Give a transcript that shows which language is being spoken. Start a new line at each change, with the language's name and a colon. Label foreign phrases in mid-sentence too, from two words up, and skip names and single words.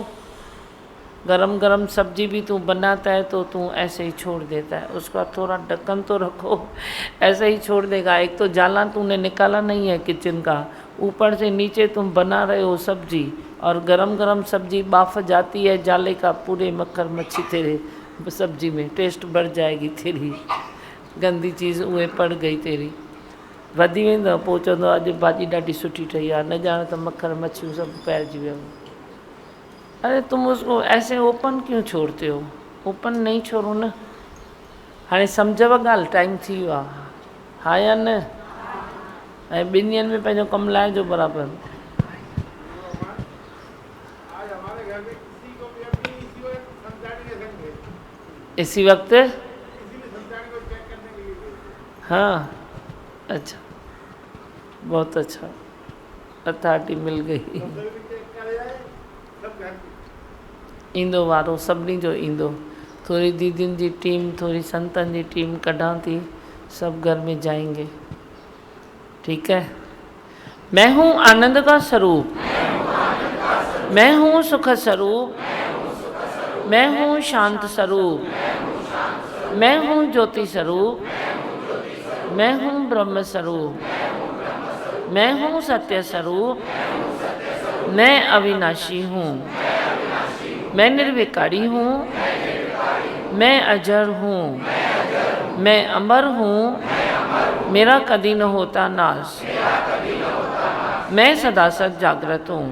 Hindi: गरम गरम सब्जी भी तू बनाता है तो तू ऐसे ही छोड़ देता है, उसका थोड़ा ढक्कन तो रखो, ऐसे ही छोड़ देगा। एक तो जाला तूने निकाला नहीं है किचन का, ऊपर से नीचे तुम बना रहे हो सब्जी, और गरम गरम सब्जी बाफ जाती है जाले का, पूरे मक्खर मच्छी तेरे सब्जी में, टेस्ट बढ़ जाएगी तेरी, गंदी चीज़ उहे पड़ गई तेरी,
Sindhi: वधी वेंदो। पोइ चवंदो अॼु भाॼी ॾाढी सुठी ठही आहे, न ॼाण त मक्खर मच्छियूं सभु पइजी वियो।
Hindi: अरे तुम उसको ऐसे ओपन क्यों छोड़ते हो, ओपन नहीं छोड़ो न।
Sindhi: हाणे सम्झव ॻाल्हि, टाइम थी वियो आहे, हा या न? ऐं 2 ॾींहंनि में पंहिंजो कमु लाहिजो बराबरि।
Hindi: इसी वक्त हाँ, अच्छा, बहुत अच्छा, अथॉरिटी मिल गई।
Sindhi: ईंदो वारो सभिनी जो ईंदो, थोड़ी दीदियुनि जी टीम, थोड़ी संतनि जी टीम कढां थी,
Hindi: सब घर में जाएंगे, ठीक है। मैं हूँ आनंद का स्वरूप, मैं हूँ सुख स्वरूप, मैं हूँ शांत स्वरूप, मैं हूँ ज्योति स्वरूप, मैं हूँ ब्रह्म स्वरूप, मैं हूँ सत्य स्वरूप, मैं अविनाशी हूँ, मैं निर्विकारी हूँ, मैं अजर हूँ, मैं अमर हूँ, मेरा कभी न होता नाश, मैं सदा सद जागृत हूँ।